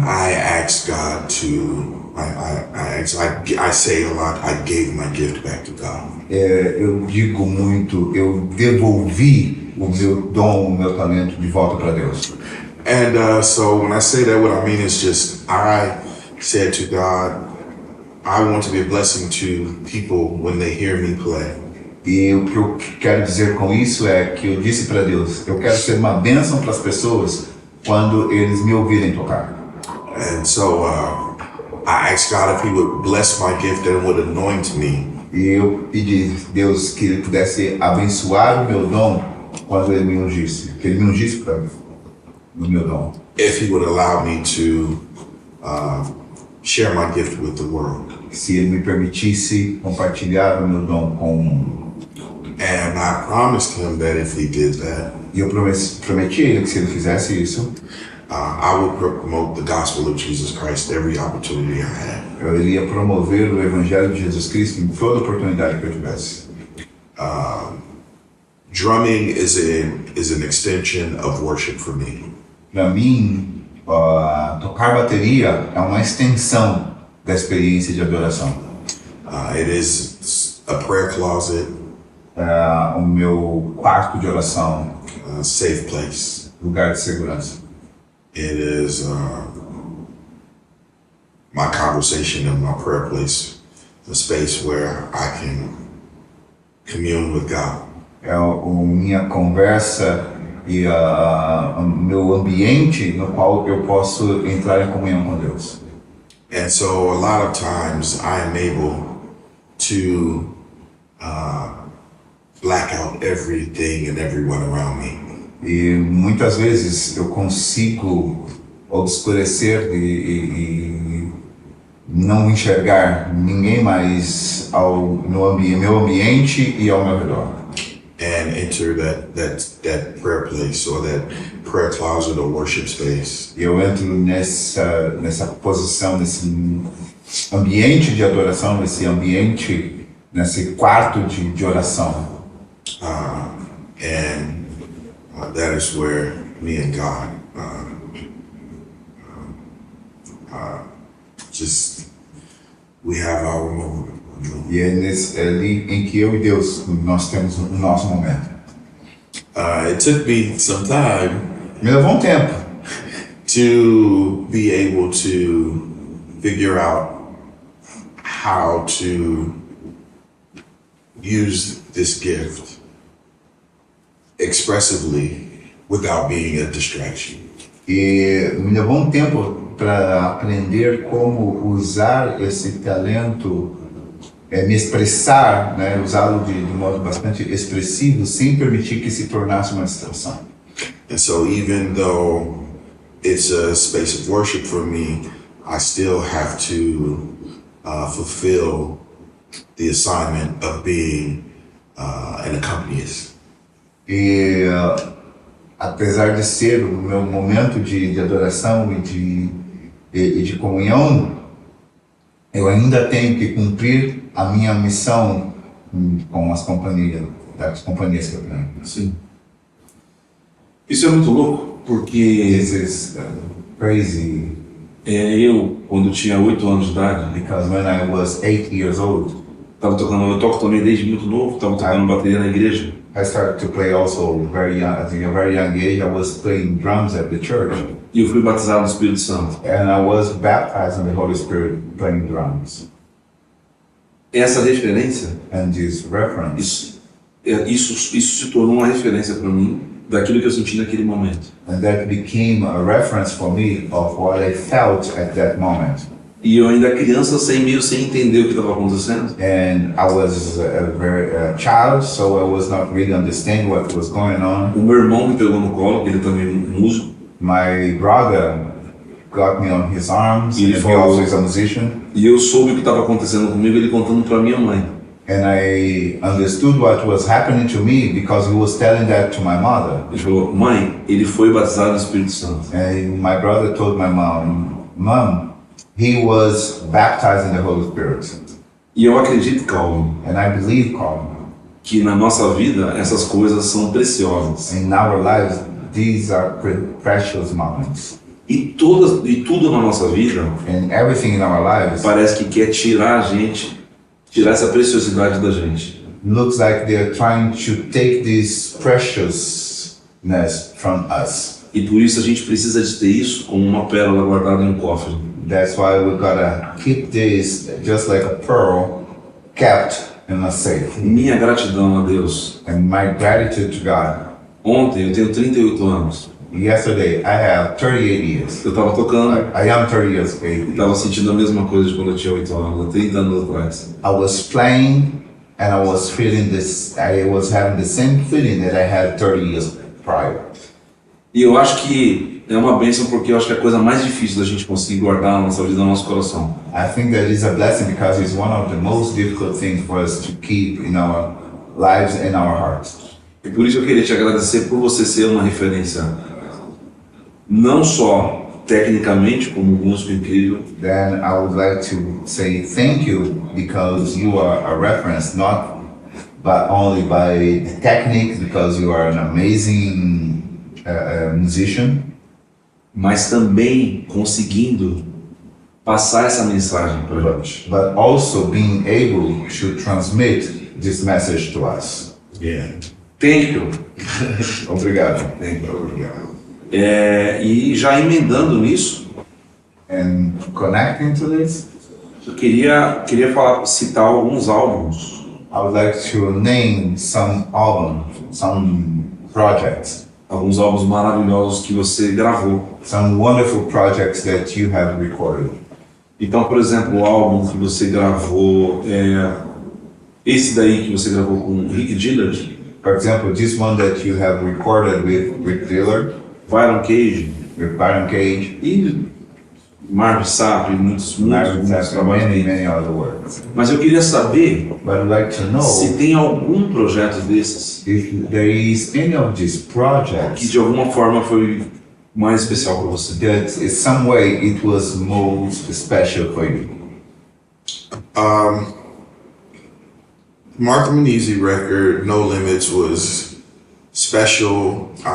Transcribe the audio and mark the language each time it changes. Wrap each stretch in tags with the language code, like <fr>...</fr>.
<en>I asked God to, I say a lot, I gave my gift back to God.</en> <pt>eu digo muito, eu devolvi o meu dom, o meu talento de volta para Deus.</pt> <en>And so when I say that, what I mean is just, I said to God, I want to be a blessing to people when they hear me play.</en> <pt>E o que eu quero dizer com isso é que eu disse para Deus, eu quero ser uma bênção para as pessoas quando eles me ouvirem tocar.</pt> <en>And so I asked God if He would bless my gift and would anoint me.</en> <pt>E eu pedi a Deus que Ele pudesse abençoar o meu dom quando Ele me ungisse, que Ele me ungisse para mim, o meu dom.</pt> <en>If He would allow me to share my gift with the world.</en> <pt>Se ele me permitisse compartilhar o meu dom com o mundo.</pt> <en>And I promised him that if he did that,</en> <pt>E eu prometi a ele que se ele fizesse isso,</pt> <en>I would promote the gospel of Jesus Christ every opportunity I had.</en> <pt>eu iria promover o Evangelho de Jesus Cristo em toda oportunidade que eu tivesse.</pt> <en>Drumming is an extension of worship for me.</en> <pt>Para mim, tocar bateria é uma extensão da experiência de adoração.</pt> <en>It is a prayer closet,</en> <pt>O meu quarto de oração,</pt> <en>a safe place.</en> <pt>lugar de segurança.</pt> <en>It is my conversation and my prayer place, a space where I can commune with God.</en> <pt>É a minha conversa e o meu ambiente no qual eu posso entrar em comunhão com Deus.</pt> <en>And so a lot of times I am able to black out everything and everyone around me.</en> <pt>E muitas vezes eu consigo obscurecer e não enxergar ninguém mais no meu ambiente e ao meu redor.</pt> <en>And enter that prayer place or that prayer closet or worship space.</en> <pt>E eu entro nessa posição, nesse ambiente de adoração, nesse quarto de oração.</pt> <en>And that is where me and God we have our moment.</en> <pt>E é ali em que eu e Deus nós temos o nosso momento.</pt> <en>It took me some time</en> <pt>Me levou um tempo to be able to figure out how to use this gift expressively without being a distraction. e me levou um tempo para aprender como usar esse talento, me expressar, né, usá-lo de modo bastante expressivo, sem permitir que se tornasse uma distração.</pt> <en>And so even though it's a space of worship for me, I still have to fulfill the assignment of being an accompanist.</en> <pt>E apesar de ser o meu momento de adoração e de comunhão, eu ainda tenho que cumprir a minha missão com das companhias que eu tenho. Sim. Isso é muito louco, porque</pt> <en>This is crazy</en> <pt>eu, quando eu tinha 8 anos de idade,</pt> <en>because when I was 8 years old,</en> <pt>eu toco também desde muito novo, estava tocando bateria na igreja.</pt> <en>I started to play also very young. At a very young age, I was playing drums at the church,</en> <pt>E eu fui batizado no Espírito Santo.</pt> <en>and I was baptized in the Holy Spirit playing drums.</en> <pt>Essa referência,</pt> <en>And this reference,</en> <pt>isso se tornou uma referência para mim daquilo que eu senti naquele momento.</pt> <en>and that became a reference for me of what I felt at that moment.</en> <pt>E eu ainda criança, meio sem entender o que estava acontecendo.</pt> <en>And I was a child, so I was not really understanding what was going on.</en> <pt>O meu irmão me pegou no colo, ele também é músico,</pt> <en>My brother got me on his arms,</en> <pt>Ele</pt> <en>and he</en> <pt>falou-</pt> <en>also is a musician.</en> <pt>e eu soube o que estava acontecendo comigo, ele contando para minha mãe.</pt> <en>And I understood what was happening to me because he was telling that to my mother.</en> <pt>Ele falou: mãe, ele foi batizado no Espírito Santo.</pt> <en>And my brother told my mom, he was baptized in the Holy Spirit.</en> <pt>E eu acredito, Calvin,</pt> <en>And I believe, Colin,</en> <pt>que na nossa vida essas coisas são preciosas.</pt> <en>in our lives, these are precious moments.</en> <pt>E tudo na nossa vida</pt> <en>And everything in our lives</en> <pt>parece que quer tirar essa preciosidade da gente.</pt> <en>looks like they're trying to take this preciousness from us.</en> <pt>E por isso a gente precisa de ter isso como uma pérola guardada em um cofre.</pt> <en>That's why we gotta keep this just like a pearl kept in a safe.</en> <pt>Minha gratidão a Deus.</pt> <en>And my gratitude to God.</en> <pt>Ontem, eu tenho 38 anos.</pt> <en>Yesterday, I have 38 years.</en> <pt>Eu estava tocando</pt> <en>I am 30 years</en> <pt>e</pt> <en>old.</en> <pt>estava sentindo a mesma coisa de quando eu tinha 8 anos, há 30 anos atrás.</pt> <en>I was playing and I was feeling this, I was having the same feeling that I had 30 years prior.</en> <pt>E eu acho que é uma bênção porque eu acho que é a coisa mais difícil da gente conseguir guardar na nossa vida, no nosso coração.</pt> <en>I think that is a blessing because it's one of the most difficult things for us to keep in our lives and our hearts.</en> <pt>E por isso eu queria te agradecer por você ser uma referência, não só tecnicamente como um músico incrível,</pt> <en>Then I would like to say thank you because you are a reference, not but only by the technique, because you are an amazing musician,</en> <pt>mas também conseguindo passar essa mensagem para a gente.</pt> <en>but also being able to transmit this message to us. Yeah. Thank you.</en> <pt>Obrigado.</pt> <en>Thank you.</en> <pt>E já emendando nisso,</pt> <en>And connecting to this,</en> <pt>eu queria citar alguns álbuns</pt> <en>I would like to name some albums, some projects,</en> <pt>alguns álbuns maravilhosos que você gravou.</pt> <en>some wonderful projects that you have recorded.</en> <pt>Então, por exemplo, o álbum que você gravou, esse daí que você gravou com o Rick Dillard,</pt> <en>For example, this one that you have recorded with Rick Dillard,</en> <pt>Byron Cage</pt> <en>with Byron Cage,</en> <pt>e Marvin Sapp e muitos</pt> <en>Marvin Sapp, and</en> <pt>trabalhos.</pt> <en>many other works.</en> <pt>Mas eu queria saber</pt> <en>But I'd like to know</en> <pt>se tem algum projeto desses</pt> <en>if there is any of these</en> <pt>que</pt> <en>projects</en> <pt>de alguma forma foi mais especial para você.</pt> <en>that in some way it was most special for you. Martha Munizzi record, No Limits, was special.</en>